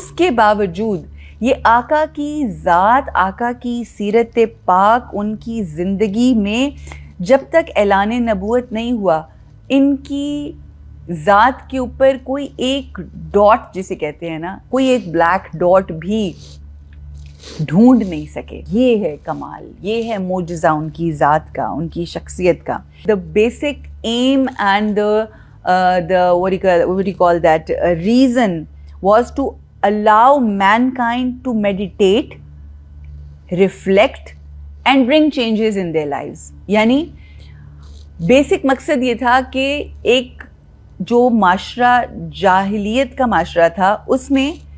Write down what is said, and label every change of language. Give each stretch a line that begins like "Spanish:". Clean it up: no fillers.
Urdu: باوجود یہ آقا کی ذات, آقا کی سیرت پاک, ان کی زندگی میں جب تک اعلان نبوت نہیں ہوا ان کی ذات کے اوپر کوئی ایک ڈاٹ جسے کہتے ہیں نا, کوئی ایک بلیک ڈاٹ بھی ڈھونڈ نہیں سکے. یہ ہے کمال, یہ ہے معجزہ ان کی ذات کا, ان کی شخصیت کا.
English: The basic aim and the what do you call that reason was to allow mankind to meditate, reflect and bring changes in their lives.
Urdu: یعنی بیسک مقصد یہ تھا کہ ایک جو معاشرہ جاہلیت کا معاشرہ تھا اس میں